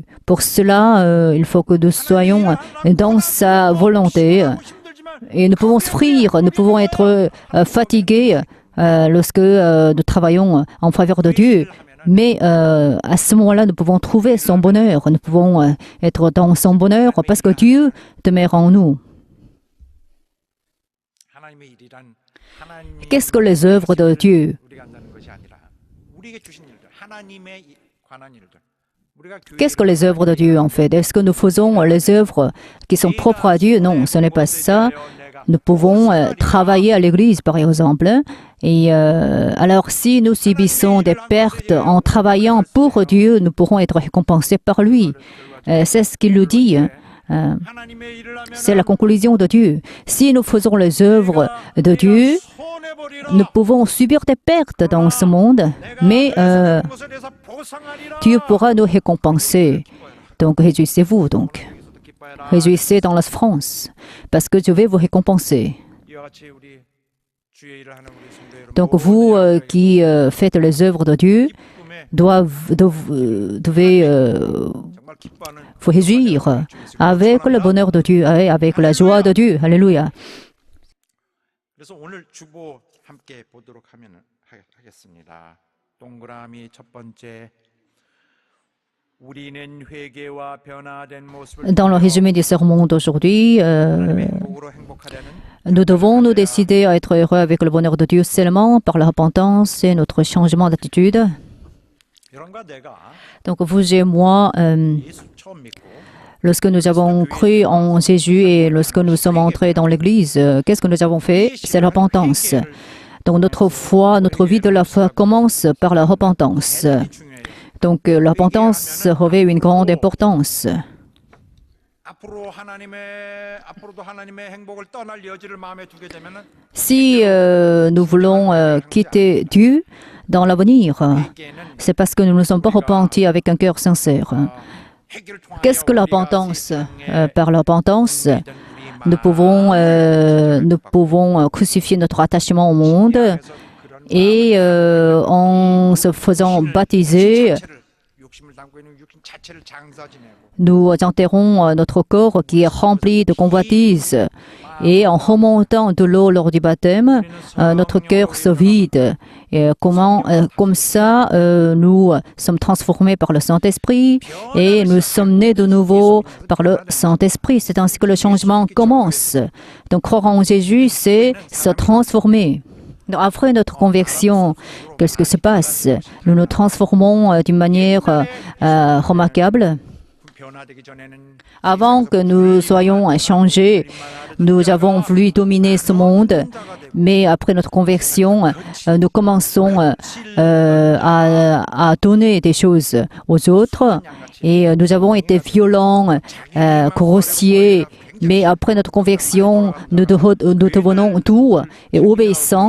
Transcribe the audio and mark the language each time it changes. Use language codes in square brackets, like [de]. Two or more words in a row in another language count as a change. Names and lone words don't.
[fr] Pour cela, il faut que nous soyons dans sa volonté. Et nous pouvons souffrir, nous pouvons être fatigués lorsque nous travaillons en faveur de Dieu. Mais à ce moment-là, nous pouvons trouver son bonheur. Nous pouvons être dans son bonheur parce que Dieu demeure en nous. [ko] 하나님의 일이란 하나님이 [fr] Qu'est-ce que les œuvres de Dieu? [ko] 우리가 한다는 것이 아니라 우리에게 주신 일들 하나님의 관한 일들 우리가 [fr] Qu'est-ce que les œuvres de Dieu en fait? Est-ce que nous faisons les œuvres qui sont propres à Dieu? Non, ce n'est pas ça. Nous pouvons travailler à l'église, par exemple. Et alors, si nous subissons des pertes en travaillant pour Dieu, nous pourrons être récompensés par lui. C'est ce qu'il nous dit. [ko] 하나님의 일을 하면 [fr] C'est la conclusion de Dieu. Si nous faisons les œuvres de Dieu, nous pouvons subir des pertes dans ce monde, mais Dieu pourra nous récompenser. Donc, réjouissez-vous donc. Réjouissez dans la souffrance, parce que je vais vous récompenser. Donc, vous qui faites les œuvres de Dieu, devez vous réjouir avec le bonheur de Dieu, avec la joie de Dieu. Alléluia. [ko] 그래서 오늘 주보 함께 보도록 하겠습니다. 동그라미 첫 번째 우리는 회개와 변화된 모습을 [fr] Dans le résumé du sermon d'aujourd'hui, [ko] 행복으로 행복하려는 [fr] nous devons nous décider à être heureux avec le bonheur de Dieu seulement par la repentance et notre changement d'attitude. [ko] 여러분과 내가 [fr] Donc vous et moi, [ko] 예수 처음 믿고 [fr] lorsque nous avons cru en Jésus et lorsque nous sommes entrés dans l'Église, qu'est-ce que nous avons fait? C'est la repentance. Donc notre foi, notre vie de la foi commence par la repentance. Donc la repentance revêt une grande importance. [ko] 앞으로도 하나님의 행복을 떠날 여지를 마음에 두게 되면은 [fr] Si nous voulons quitter Dieu dans l'avenir, c'est parce que nous ne sommes pas repentis avec un cœur sincère. [ko] 회개를 통하여 [fr] Qu'est-ce que la repentance? Par la repentance, nous pouvons crucifier notre attachement au monde et en se faisant baptiser, [ko] 욕심을 담고 있는 육신 자체를 장사 지내고 [fr] nous enterrons notre corps qui est rempli de convoitises. Et en remontant de l'eau lors du baptême, notre cœur se vide. Et comme ça, nous sommes transformés par le Saint-Esprit et nous sommes nés de nouveau par le Saint-Esprit. C'est ainsi que le changement commence. Donc croire en Jésus, c'est se transformer. Donc, après notre conversion, qu'est-ce que se passe? Nous nous transformons d'une manière remarquable. [ko] 변화되기 전에는 [fr] Avant que nous soyons changés, nous avons voulu dominer ce monde, mais après notre conversion, nous commençons à donner des choses aux autres et nous avons été violents, grossiers, mais après notre conversion, nous devenons doux et obéissants.